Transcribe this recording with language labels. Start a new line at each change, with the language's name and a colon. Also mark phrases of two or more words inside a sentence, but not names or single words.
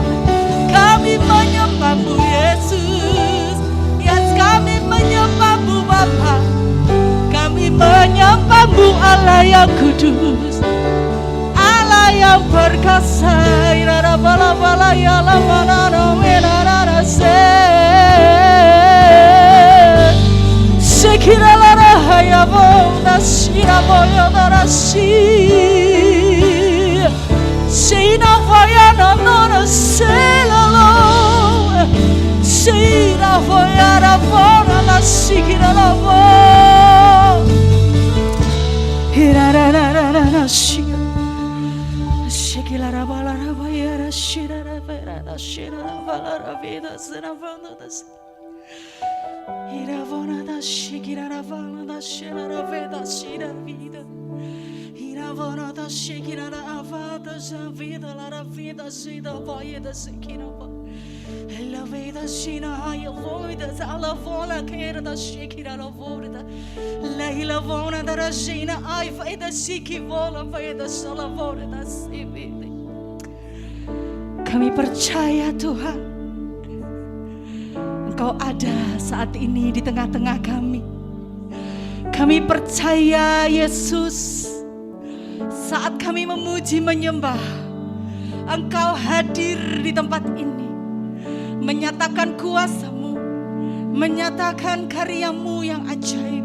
Indonesian: kami menyembah-Mu Yesus, yes kami menyembah-Mu hamba-Mu Allah yang kudus, Allah yang perkasa. Irara bala bala ya la bala no menara se. Sekira la rahaya bona sira boyo darashi. Sina voya na na selalo. Sina voya na bona la sikira la vo. Irara ra ra ra ra shira. Shikila ra bala ra voya ra shira ra vera ra shira ra bala ra vida sina vanda das. Iravona da shikira ra vala da shira ra veda shira vida. Iravona da shikira ra avada za vida la ra vida sida voya da sikina va. La vida shina haya voida za la vola kera da shikira la voida. La ilavona da rashina ai vaida shiki vola vaida sala voida da sivide. Kami percaya Tuhan, Engkau ada saat ini di tengah-tengah kami. Kami percaya Yesus, saat kami memuji menyembah, Engkau hadir di tempat ini, menyatakan kuasa-Mu, menyatakan karya-Mu yang ajaib.